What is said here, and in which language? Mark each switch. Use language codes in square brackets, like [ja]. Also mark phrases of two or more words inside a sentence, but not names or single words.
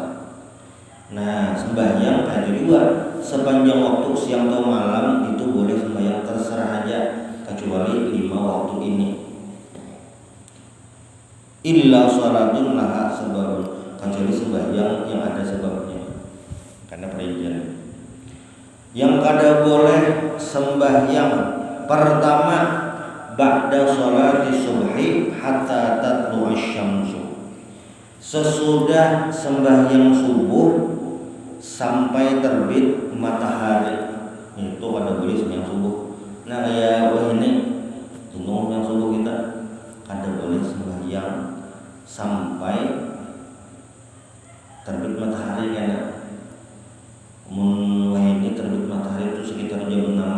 [bjn] Nah, sembahyang ada juga sepanjang waktu siang atau malam itu boleh sembahyang, terserah aja, kecuali 5 waktu ini. [ar] إلا صلاة لها سبب, [bjn] kecuali sembahyang yang ada sebabnya, karena perincian. Yang kada boleh sembahyang pertama [ar] بعد صلاة الصبح حتى تطلع الشمس, [bjn] sesudah sembahyang subuh sampai terbit matahari, itu kada boleh sembahyang subuh. Nah kayak ini tunggu sembahyang subuh kita kada boleh sembahyang sampai terbit matahari, karena ini terbit matahari itu sekitar jam 6-an.